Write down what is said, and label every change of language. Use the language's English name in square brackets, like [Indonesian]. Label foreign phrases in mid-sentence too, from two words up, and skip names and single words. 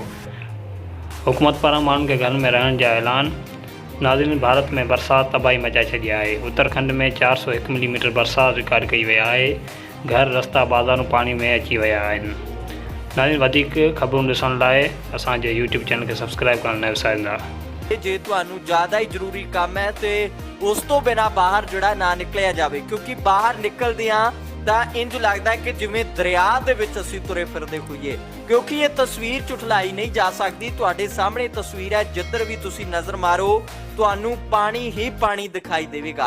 [Sindhi] हुकूमत पारां माण्हुनि खे घर में रहण जा ऐलान। नाज़रीन, भारत में बरसात तबाही मचाए छॾी आहे। उत्तराखंड में 401 मिलीमीटर बरसात रिकॉर्ड कई वई आहे। घर रस्ता बाज़ारूं पाणी में अची विया आहिनि। नाज़रीन, वधीक ख़बरूं ॾिसण लाइ असांजे यूट्यूब चैनल खे सब्सक्राइब करणु न विसारींदा। [Punjabi] जे ਤੁਹਾਨੂੰ ਜ਼ਿਆਦਾ ਹੀ ਜ਼ਰੂਰੀ ਕੰਮ ਹੈ ਤੇ ਉਸ ਤੋਂ ਬਿਨਾ ਬਾਹਰ ਜਿਹੜਾ ਨਾ ਨਿਕਲਿਆ ਜਾਵੇ, ਕਿਉਂਕਿ ਬਾਹਰ ਨਿਕਲਦਿਆਂ ਤਾਂ ਇੰਜ ਲੱਗਦਾ ਕਿ ਜਿਵੇਂ ਦਰਿਆ ਦੇ ਵਿੱਚ ਅਸੀਂ ਤੁਰੇ ਫਿਰਦੇ ਹੋਈਏ, ਕਿਉਂਕਿ ਇਹ ਤਸਵੀਰ ਝੁਠਲਾਈ ਨਹੀਂ ਜਾ ਸਕਦੀ। ਤੁਹਾਡੇ ਸਾਹਮਣੇ ਤਸਵੀਰ ਹੈ, ਜਿੱਧਰ ਵੀ ਤੁਸੀਂ ਨਜ਼ਰ ਮਾਰੋ ਤੁਹਾਨੂੰ ਪਾਣੀ ਹੀ ਪਾਣੀ ਦਿਖਾਈ ਦੇਵੇਗਾ।